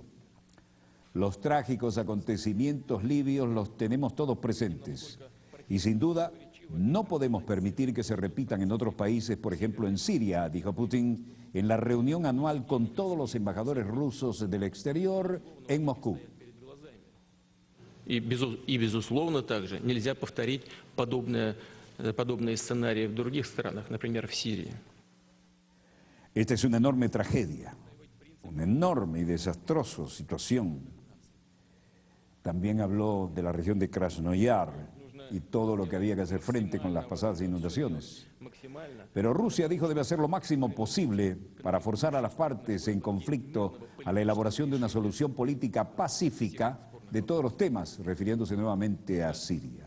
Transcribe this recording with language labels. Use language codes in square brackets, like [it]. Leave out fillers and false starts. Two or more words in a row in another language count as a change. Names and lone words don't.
[es] Los trágicos acontecimientos libios los tenemos todos presentes y sin duda no podemos permitir que se repitan en otros países, por ejemplo en Siria, dijo Putin en la reunión anual con todos los embajadores rusos del exterior en Moscú. [ru] И, безусловно, также нельзя повторить подобные сценарии в других странах, например, в Сирии. [es] Esta es una enorme tragedia, una enorme y desastrosa situación. También habló de la región de Krasnoyar y todo lo que había que hacer frente con las pasadas inundaciones. Pero Rusia dijo debe hacer lo máximo posible para forzar a las partes en conflicto a la elaboración de una solución política pacífica de todos los temas, refiriéndose nuevamente a Siria.